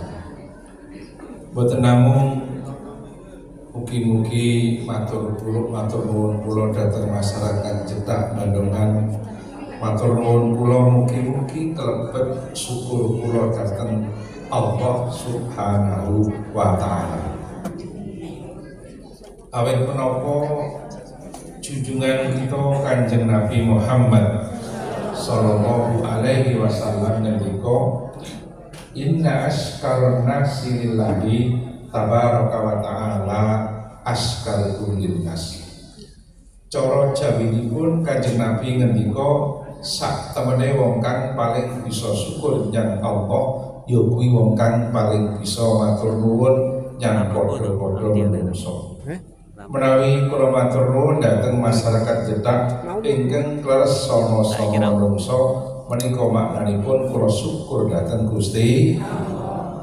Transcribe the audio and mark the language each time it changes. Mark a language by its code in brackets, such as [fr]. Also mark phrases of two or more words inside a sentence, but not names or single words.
[jv] Boten namung mugi-mugi matur nuwun kula dhateng masyarakat Jeddah Bandungan, matur nuwun kula mugi-mugi kelebet syukur kula dhateng [ar] الله سبحانه وتعالى. [jv] Awit menapa junjungan kita Kanjeng Nabi Muhammad [ar] صلى الله عليه وسلم ngendika, إن أشكر الناس لله تبارك وتعالى أشكر للناس. [jv] Cara jawinipun Kanjeng Nabi ngendika, sak temene wong kang paling bisa syukur nyang Allah ya kuwi wong kang paling bisa matur nuwun nyang padha-padha manungsa. Menawi kula matur nuwun dhateng masyarakat Jeddah ingkang kleres sama-sama manungsa, menika maknanipun kula syukur dhateng Gusti Allah.